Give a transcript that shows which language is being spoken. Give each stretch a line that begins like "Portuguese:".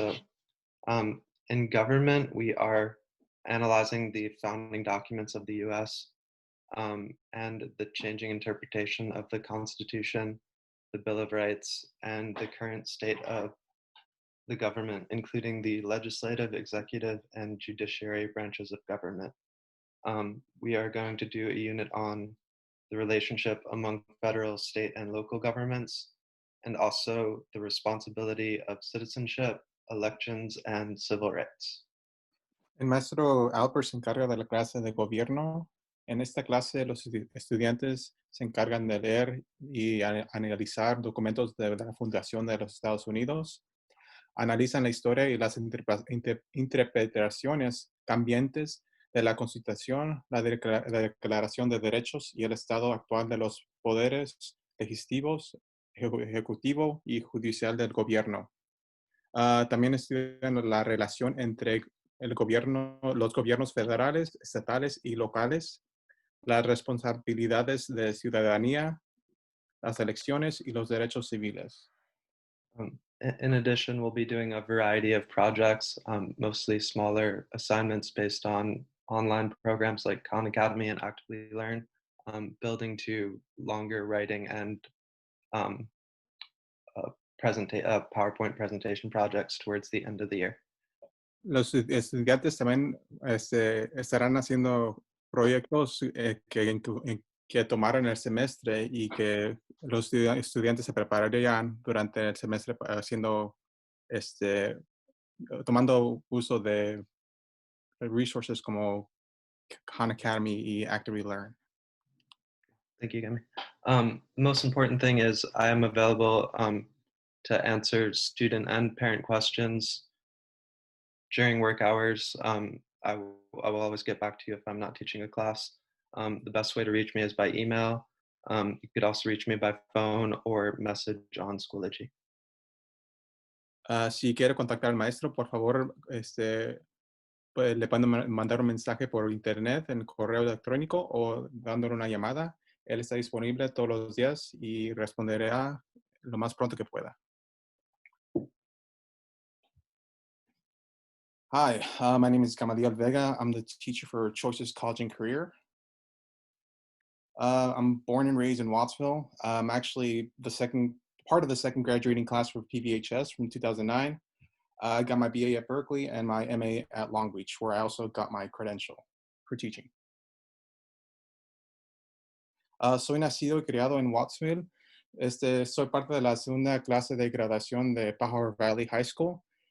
English: So in government, we are analyzing the founding documents of the US and the changing interpretation of the Constitution, the Bill of Rights, and the current state of the government, including the legislative, executive, and judiciary branches of government. We are going to do a unit on the relationship among federal, state, and local governments, and also the responsibility of citizenship, elections, and civil rights.
Spanish: El maestro Alper se encarga de la clase de gobierno. En esta clase, los estudiantes se encargan de leer y analizar documentos de la Fundación de los Estados Unidos. Analizan la historia y las interpretaciones cambiantes de la Constitución, la Declaración de Derechos y el estado actual de los poderes legislativos, ejecutivo y judicial del gobierno. También estudian la relación entre los gobiernos federales, estatales y locales, las responsabilidades de ciudadanía, las elecciones y los derechos civiles.
English: In addition, we'll be doing a variety of projects, mostly smaller assignments based on online programs like Khan Academy and Actively Learn, building to longer writing and PowerPoint presentation projects towards the end of the year.
Spanish: Los estudiantes también estarán haciendo proyectos que tomaron el semestre y que los estudiantes se prepararían durante el semestre haciendo, tomando uso de resources como Khan Academy y Actively Learn.
English: Thank you, Gami. The most important thing is I am available to answer student and parent questions during work hours. I will always get back to you if I'm not teaching a class. The best way to reach me is by email. You could also reach me by phone or message on Schoology.
Spanish: Si quiere contactar al maestro, por favor, pues, le pueden mandar un mensaje por internet, en correo electrónico o dándole una llamada. Él está disponible todos los días y responderá lo más pronto que pueda.
English: Hi, my name is Gamaliel Vega. I'm the teacher for Choices College and Career. I'm born and raised in Wattsville. I'm actually part of the second graduating class for PBHS from 2009. I got my BA at Berkeley and my MA at Long Beach, where I also got my credential for teaching.
Spanish: Soy nacido y criado en Wattsville. Soy parte de la segunda clase de graduación de Pajaro Valley High School.